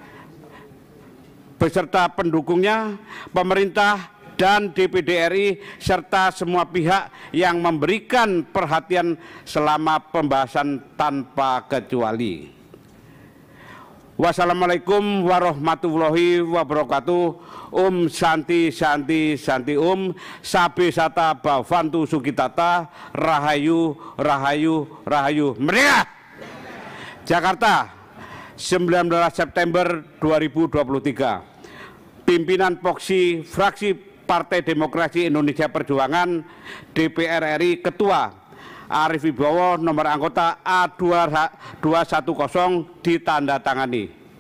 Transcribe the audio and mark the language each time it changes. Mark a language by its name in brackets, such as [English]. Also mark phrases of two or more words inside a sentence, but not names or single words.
[Indonesian] beserta pendukungnya, pemerintah dan DPD RI serta semua pihak yang memberikan perhatian selama pembahasan tanpa kecuali. [Arabic] وَالسَّلَامُ عَلَيْكُمْ وَرَحْمَةُ اللهِ وَبَرَكَاتُهُ. [Sanskrit] शान्ति शान्ति शान्ति सर्वे सत्त्व भवन्तु सुखिताः, [Javanese] Rahayu Rahayu Rahayu. [Indonesian] Merdeka! Jakarta, 19 September 2023. Pimpinan fraksi Partai Demokrasi Indonesia Perjuangan DPR RI, Ketua Arief Wibowo, nomor anggota A210 ditandatangani.